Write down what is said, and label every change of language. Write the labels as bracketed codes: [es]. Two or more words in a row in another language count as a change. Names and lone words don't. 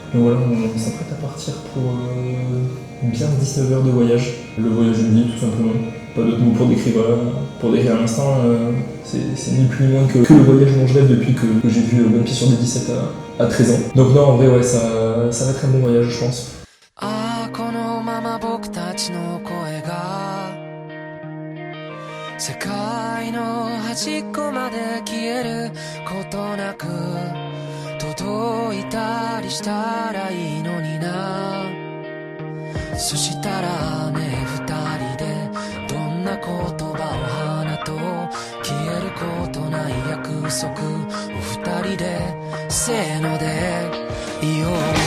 [fr] Donc voilà, on s'apprête à partir pour bien 19 heures de voyage. Le voyage d'une vie, tout simplement. Pas d'autre mot pour décrire l'instant. C'est ni plus ni moins que le voyage dont je rêve depuis que j'ai vu One Piece sur des 17 à 13 ans. Donc non, en vrai, ouais, ça va être un bon voyage, je pense. [ja] 世界の端っこまで消えることなく届いたりしたらいいのにな。そしたらね、二人でどんな言葉を放とう、消えることない約束を二人でせーので言おう。